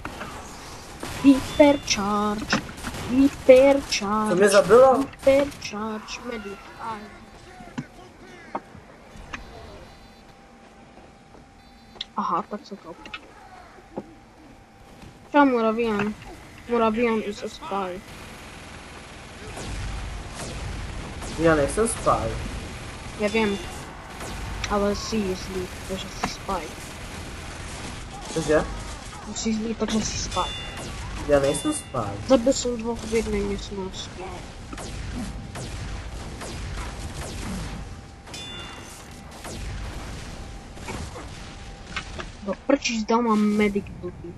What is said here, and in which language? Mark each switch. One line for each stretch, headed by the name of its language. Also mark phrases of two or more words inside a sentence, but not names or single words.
Czech: Hypercharge. Hypercharge. To mě zabilo? Hypercharge. Medic. Aj. Aha, tak se to. Čau,
English: Moravian. Moravian is a spy.
Czech: Já nejsem spy. Já vím. Ale jsi zlý, protože jsi spy. Cože? Jsi zlý, protože jsi spy. Já nejsem spy. Zabil jsem dvou v jedné místnosti. Do prčí zdal mám medic blbý.